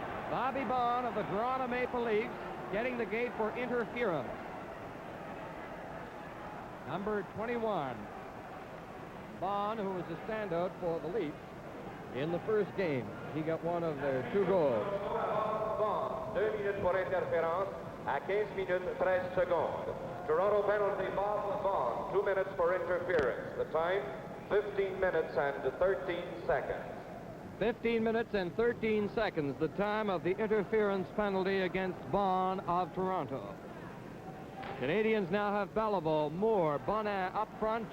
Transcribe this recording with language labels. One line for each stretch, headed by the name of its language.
English: Bobby Baun of the Toronto Maple Leafs getting the gate for interference. Number 21. Baun, who was a standout for the Leafs, in the first game. He got one of their 2 goals.
French: 2 minutes pour interférence à 15 minutes 13 secondes.
English: Toronto penalty, Bond, 2 minutes for interference. The time, 15 minutes and 13 seconds. 15 minutes and 13 seconds, the time of the interference penalty against Bond of Toronto. Canadians now have Bellivo, Moore, Bonin up front.